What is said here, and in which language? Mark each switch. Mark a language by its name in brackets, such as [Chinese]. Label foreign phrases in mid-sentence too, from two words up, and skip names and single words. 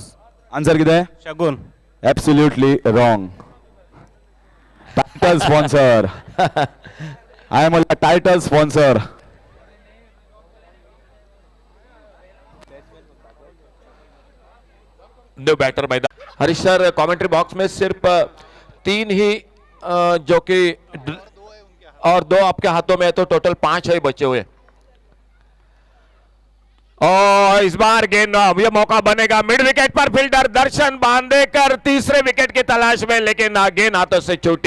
[Konkani] आन्सर कितें? शगुन। [English] absolutely wrong. title sponsor [Konkani] हांवें म्हणल्यार [English] title sponsor. new batter मैदान। [Hindi] हरीश सर, [English] commentary box [Hindi] में सिर्फ 3 ही जो कि और 2 आपके हाथों में है, तो टोटल 5 है बचे हुए। और इस बार गेंद, ये मौका बनेगा, [English] mid wicket [Hindi] पर फील्डर दर्शन बांदेकर तीसरे विकेट की तलाश में, लेकिन गेंद हाथों से छूटी।